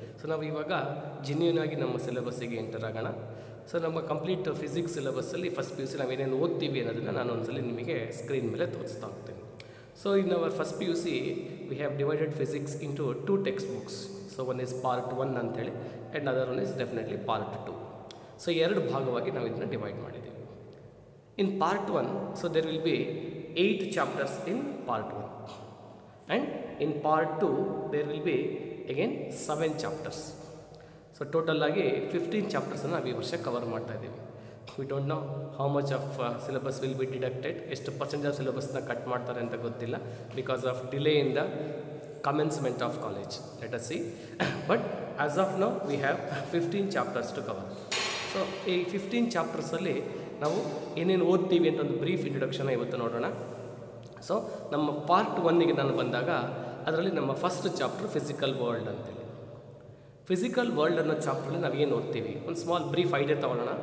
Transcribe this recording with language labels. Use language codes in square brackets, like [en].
[kn] So ನಾವು ಇವಾಗ genuine ಆಗಿ ನಮ್ಮ ಸಿಲೆಬಸ್ಸಿಗೆ ಎಂಟರ್ ಆಗೋಣ. ಸೊ ನಮ್ಮ complete physics ಸಿಲೆಬಸ್ಸಲ್ಲಿ first P U C ನಾವೇನೇನು ಓದ್ತೀವಿ ಅನ್ನೋದನ್ನು ನಾನು ಒಂದ್ಸಲಿ ನಿಮಗೆ ಸ್ಕ್ರೀನ್ ಮೇಲೆ ತೋರಿಸ್ತಾ ಹೋಗ್ತೀನಿ. [en] So in our first P U C we have divided physics into 2 text books. So one is part 1 ಅಂತೇಳಿ and other one is definitely part 2. [kn] So 2 ಭಾಗವಾಗಿ ನಾವು ಇದನ್ನು ಡಿವೈಡ್ ಮಾಡಿದ್ದೀವಿ. [en] In part 1, so there will be 8 chapters in part 1, and in part 2 there will be again 7 chapters. [kn] So total agi 15 chapters na we varsha cover ಮಾಡ್ತಾ ಇದ್ದೀವಿ. [en] We don't know how much of syllabus will be deducted, [kn] ಎಷ್ಟು percentage of syllabus na cut ಮಾಡ್ತಾರೆ ಅಂತ ಗೊತ್ತಿಲ್ಲ [en] because of delay in the commencement of college. Let us see. But as of now we have 15 chapters to cover. [kn] So ಈ 15 chapters ಅಲ್ಲಿ ನಾವು ಏನೇನು ಓದ್ತೀವಿ ಅಂತ ಒಂದು ಬ್ರೀಫ್ ಇಂಟ್ರೊಡಕ್ಷನ್ ಇವತ್ತು ನೋಡೋಣ. ಸೊ ನಮ್ಮ ಪಾರ್ಟ್ 1ಗೆ ನಾನು ಬಂದಾಗ ಅದರಲ್ಲಿ ನಮ್ಮ ಫಸ್ಟ್ ಚಾಪ್ಟರ್ ಫಿಸಿಕಲ್ ವರ್ಲ್ಡ್ ಅಂತೇಳಿ. ಫಿಸಿಕಲ್ ವರ್ಲ್ಡ್ ಅನ್ನೋ ಚಾಪ್ಟ್ರಲ್ಲಿ ನಾವು ಏನು ಓದ್ತೀವಿ ಒಂದು ಸ್ಮಾಲ್ ಬ್ರೀಫ್ ಐಡಿಯಾ ತೊಗೊಳ್ಳೋಣ.